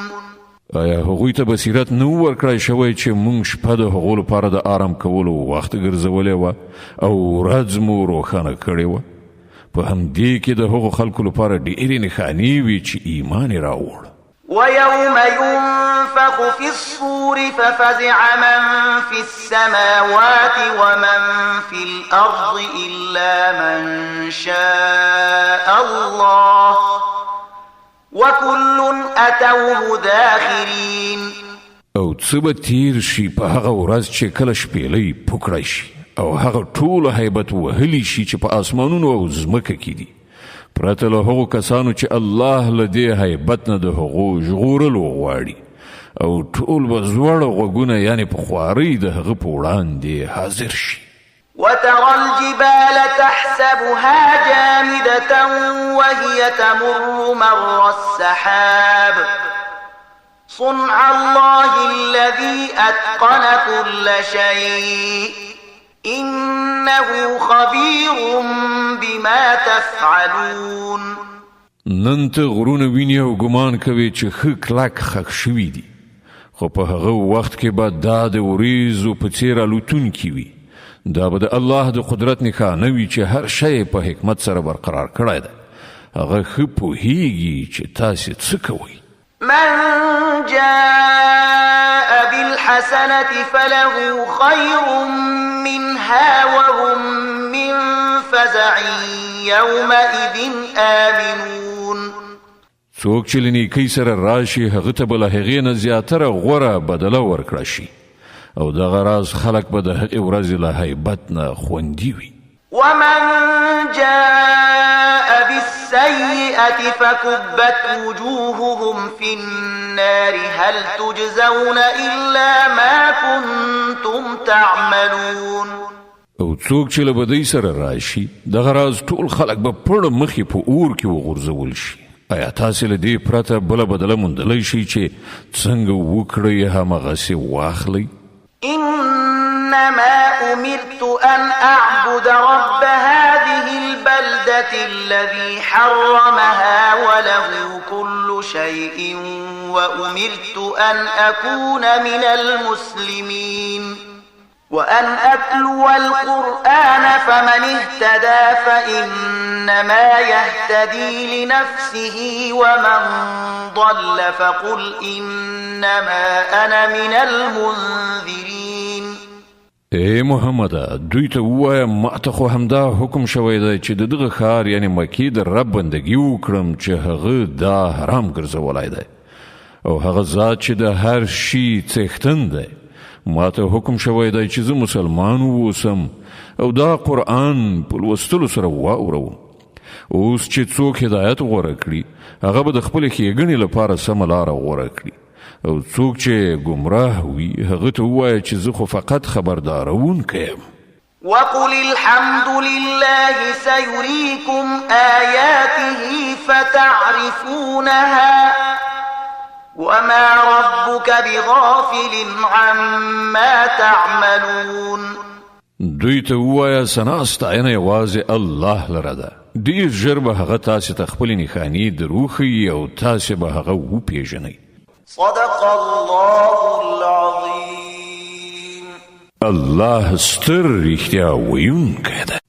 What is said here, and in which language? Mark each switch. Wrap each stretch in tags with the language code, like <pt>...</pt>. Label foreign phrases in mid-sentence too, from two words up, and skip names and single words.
<ps>آیا هغوی ته بصیرت نه ورکړی شوی چې موږ شپه د هغو لپاره د آرام کولو وخت ګرځولی وه او ورځ مو روښانه کړې وه؟ په همدې کې د هغو خلکو لپاره ډېرې نښانې وي چې ایمان یې راوړ.</ps> <ar>ويوم ينفخ في الصور ففزع من في السماوات ومن في الأرض إلا من شاء الله وكل أتوه داخرين.</ar> <ps>او څه به تیر شي په هغه ورځ چې کله شپېلۍ پوکړی شي او هغه ټول هیبت وهلی شي چې په آسمانونو او ځمکه کې دي، پرته له هغو کسانو چې الله له دې هیبت نه د هغو ژغورلو غواړي، او ټول به زوړ غوږونه یعنې په خوارۍ د هغه په وړاندې حاضر شي.</ps> <ar>وترى الجبال تحسبها جامدة وهي تمر مر السحاب صنع الله الذي أتقن كل شيء إنه خبير بما تفعلون.</ar> <ps>نن ته غرونه ویني او ګمان کوي چې ښه کلک خښ شوي دي، خو په هغه وخت کې به دا د وریځو په څېر الوتونکي وي. دا به د الله د قدرت نښانه وي چې هر شی په حکمت سره برقرار کړی دی. هغه ښه پوهیږي چې تاسې څه کوئ.</ps> <ar>من جاء بالحسنة فله خير منها وهم من فزع يومئذ آمنون.</ar> <ps>څوک چې لنیکی سره راشي هغه ته بل هغې نه زیاتره غوره بدله ورکړه شي او دغه راز خلک به د هغې ورځې له هیبت نه خوندي وي.</ps> <ar>ومن جاء بالسيئة فكبت وجوههم في النار هل تجزون إلا ما كنتم تعملون.</ar> <ps>او څوک چې له بدۍ سره راشي دغه راز ټول خلک به پړ مخې په اور کې وغورځول شي. آیا تاسې له دې پرته بله بدله موندلی شي چې څنګه وکړئ همغسې واخلئ؟</ps> <ar>إنما أمرت أن أعبد رب هذه البلدة الذي حرمها وله كل شيء وأمرت أن أكون من المسلمين وأن أتلو القرآن فمن اهتدى فإنما يهتدي لنفسه ومن ضل فقل إنما أنا من المنذرين.</ar> <ps>اے محمد دوی ته ووایه ما ته خو همدا حکم شوی دی چې د دغه ښار یعنې مکې د رب بندګي وکړم چې هغه دا حرام ګرځولی دی او هغه ذات چې د هر شي څښتن دی ما ته حکم شوی دی چې زه مسلمان واوسم او دا قرآن په لوستلو سره واورم. اوس چې څوک هدایت غوره کړي هغه به د خپلې ښېګڼې لپاره سمه لاره غوره کړي او څوک چې ګمراه وي هغه ته ووایه چې زه خو فقط خبردارونکی یم.</ps> <ar>وقل الحمد لله سيريكم آياته فتعرفونها وما ربك بغافل عما تعملون.</ar> <ps>دوی ته ووایه ثنا ستاینه یوازې الله لره ده. ډېر ژر به هغه تاسې ته خپلې نښانې دروښیي او تاسې به هغه وپېژنئ.</ps> <ar>صدق الله العظيم.</ar> <ps>الله ستر رښتیا ویونکی دی.</ps>